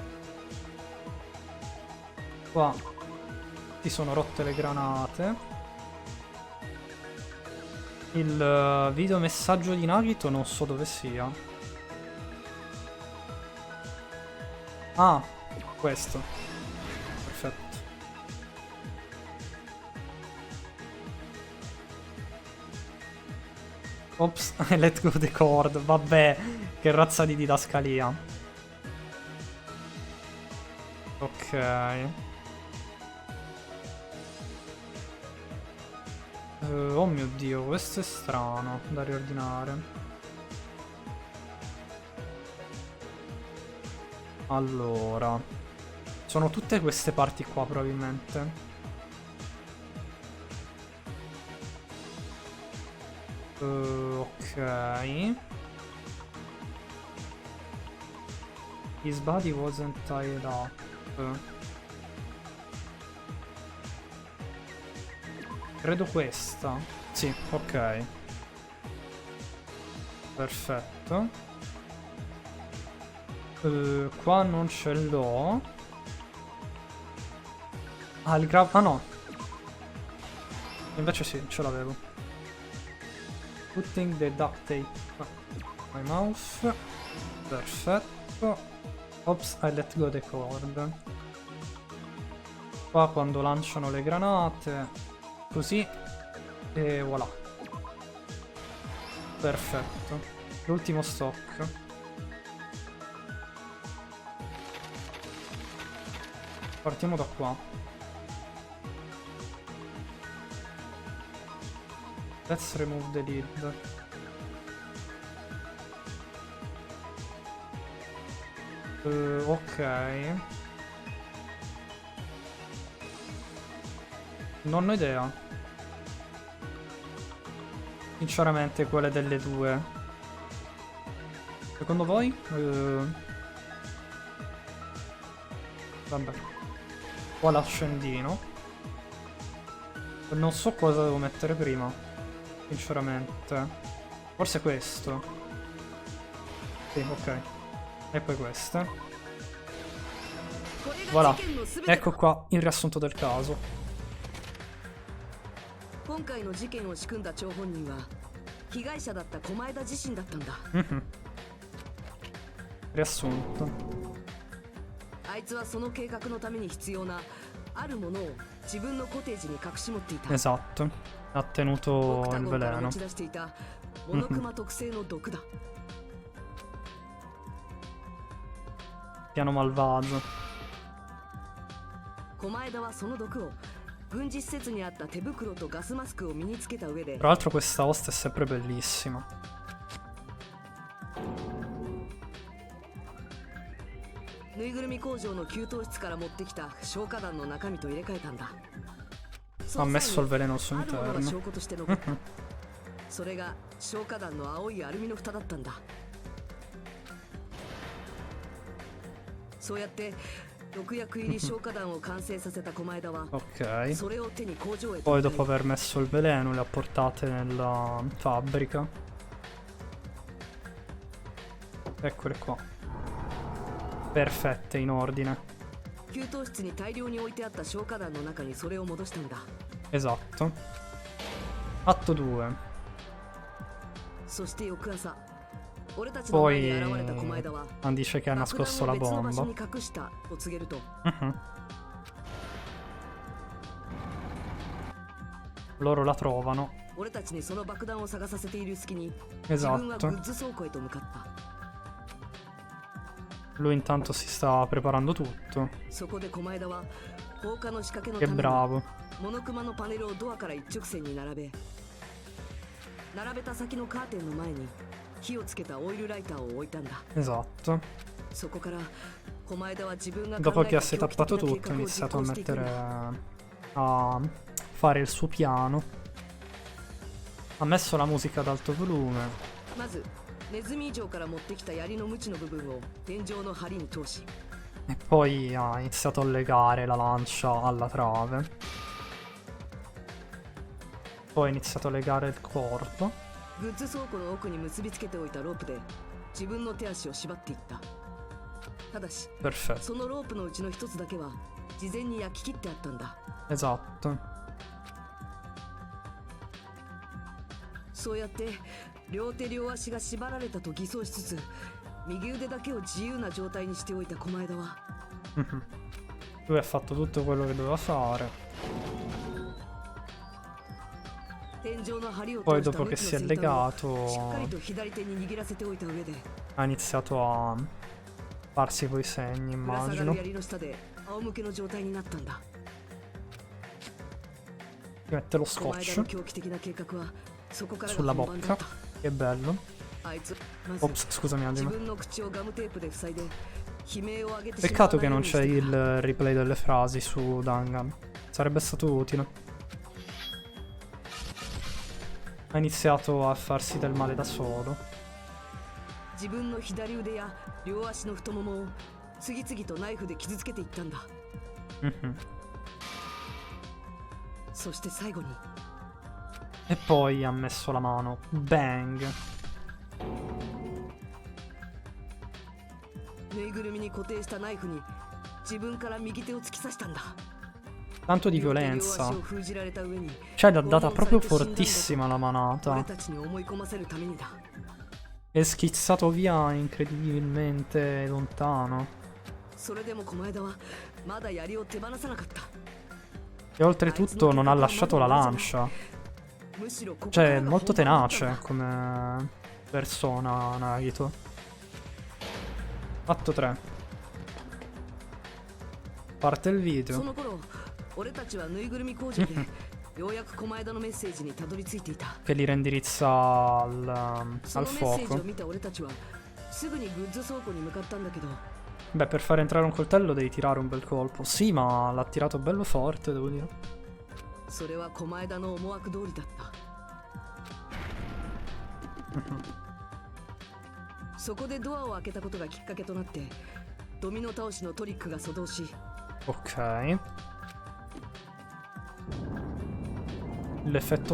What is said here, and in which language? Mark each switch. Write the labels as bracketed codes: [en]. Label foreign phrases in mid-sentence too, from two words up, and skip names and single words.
[it] Qua ti sono rotte le granate. Il video messaggio di Nagito non so dove sia. Ah, questo. Perfetto. [en] Ops, let go the cord. [it] Vabbè, che razza di didascalia. Ok. Oh mio Dio, questo è strano da riordinare. Allora, sono tutte queste parti qua probabilmente. Ok. [en] His body wasn't tied up. [it] Credo questa. Sì, ok. Perfetto. Qua non ce l'ho. Ah, il grab... Ah no. Invece sì, ce l'avevo. [en] Putting the duct tape my mouth. Perfetto. Ops, I let go the cord. [it] Qua quando lanciano le granate. Così. E voilà. Perfetto. L'ultimo stock. Partiamo da qua. [en] Let's remove the lid. [it] Ok. Non ho idea. Sinceramente, quale delle due? Secondo voi? Vabbè. Qua l'accendino. Non so cosa devo mettere prima. Sinceramente. Forse questo. Sì, ok. E poi queste. Voilà. Ecco qua il riassunto del caso. [ja] 今回の事件を仕組んだ張本人は被害者だった狛枝自身だったんだ。 [it] Riassunto. [ja] あいつはその計画のために必要なあるものを自分のコテージに隠し持っていた。 [it] Esatto. Ha tenuto il [ja] から [it] veleno. [ja] 持ち出していたモノクマ特製の毒だ。 [it] Piano malvagio. [ja] 狛枝はその毒を軍事施設にあった手袋とガスマスクを身につけた上で [it] Tra l'altro questa host è sempre bellissima. [ja] 盗ぬいぐるみ工場の給湯室から持ってきた消火弾の中身と入れ替えたんだ。 [it] Ha messo il veleno al suo [ja] あるものが [it] interno. [ja] 証拠として残った。それが消火弾の青いアルミの蓋だったんだ。そうやって毒薬入り消火弾を完成させた狛枝は [it] Ok. [ja] それを手に工場へ [it] Poi [ja] と [it] dopo aver messo il veleno le ha portate nella fabbrica. Eccole qua. Perfette, in ordine. [ja] 給湯室に大量に置いてあった消火弾の中にそれを戻したんだ。 [it] Esatto. Atto 2. [ja] そして翌朝、俺たちの前に [it] Poi [ja] 現れた狛枝は [it] dice che ha [ja] 爆 [it] nascosto [ja] 弾 [it] la [ja] を別の場所 [it] bomba. [ja] に隠したと告げると、 [it] Mhm. Loro la trovano. [ja] 俺たちにその爆弾を探させている隙に自分はグ [it] Esatto. [ja] ッズ倉庫へと向かった。 [it] Lui intanto si sta preparando tutto. [ja] そこで狛枝は放火の仕掛けの [it] Che [ja] ために [it] bravo. [ja] モノクマのパネルをドアから一直線に並べた先のカーテンの前に火をつけたオイルライターを置いたんだ。 [it] Esatto. [ja] そこから狛枝は自分が [it] Dopo [ja] 考 [it] che [ja] え [it] ha [ja] た狂気的 [it] setappato [ja] な計 [it] tutto, ha [ja] 画を実 [it] iniziato a [ja] 行していくん [it] mettere [ja] だ。 [it] a fare il suo piano. Ha messo la musica ad alto volume. [ja] まずネズミ城から持ってきた槍の鞭の部分を天井の梁に通し、 [it] E poi ha iniziato a legare la lancia alla trave. Poi ha iniziato a legare il corpo. [ja] グッズ倉庫の奥に結びつけておいたロープで自分の手足を縛っていった。ただし [it] Perfetto. [ja] そのロープのうちの一つだけは事前に焼き切ってあったんだ。 [it] Esatto. [ja] そうやって両手両足が縛られたと偽装しつつ右腕だけを自由な状態にしておいた狛枝は [it] Mhm. Lui ha fatto tutto quello che doveva fare. [ja] 天井の梁を [it] Poi [ja] 通した [it] dopo [ja] 鞭 [it] che [ja] の [it] si è [ja] 先端をしっか [it] legato [ja] りと左手に握らせておいた上で [it] ha iniziato a farsi quei segni, [ja] ぶら下が [it] immagino. [ja] る槍の下で仰向けの状態になったんだ。 [it] Ci mette lo [ja] 狛枝 [it] scotch [ja] の狂気的な計画はそこからが [it] sulla [ja] 本番だっ [it] bocca. [ja] た。 [it] Che bello. [ja] あいつまず [it] Ops, scusami [ja] 自 [it] Angelo. [ja] 分の口をガムテープで塞いで悲鳴を上げてしまわ [it] Peccato [ja] ない [it] che [ja] よう [it] non [ja] にし [it] c'è [ja] てた。 [it] il replay delle frasi su Dangan. Sarebbe stato utile. Ha iniziato a farsi del male da solo. [ja] 自分の左腕や両足の太ももを次々とナイフで傷つけていったんだ。 [it] Mhm. [ja] そして最後に [it] E poi ha messo la mano. Bang. [ja] ぬいぐるみに固定したナイフに自分から右手を突き刺したんだ。 [it] Tanto di [ja] 両手両 [it] violenza. [ja] 足を封じられた上に [it] Cioè, l'ha data proprio fortissima la [ja] 俺 [it] manata. [ja] たちに思い込ませるためにだ。 [it] È schizzato via incredibilmente lontano. [ja] それでも狛枝はまだ槍を手放さなかった。 [it] E oltretutto non ha lasciato la lancia. [ja] むしろここか [it] Cioè, [ja] ら [it] è [ja] が [it] molto [ja] 本番だったん [it] tenace [ja] だ。 [it] come persona, Nagito. Atto 3. Parte il [ja] そ [it] video. [ja] の頃俺たちはぬいぐるみ工場でようやく狛枝のメッセージにたどり着いていた。 [it] Che li reindirizza al, [ja] そ [it] al [ja] のメッセージを [it] fuoco. [ja] 見た俺たちはすぐにグッズ倉庫に向かったんだけど、 [it] Beh, per far entrare un coltello devi tirare un bel colpo. Sì, ma l'ha tirato bello forte, devo dire. [ja] それは狛枝の思惑通りだった。そこでドアを開けたことがきっかけとなってドミノ倒しのトリックが作動し、 [it] Ok. L'effetto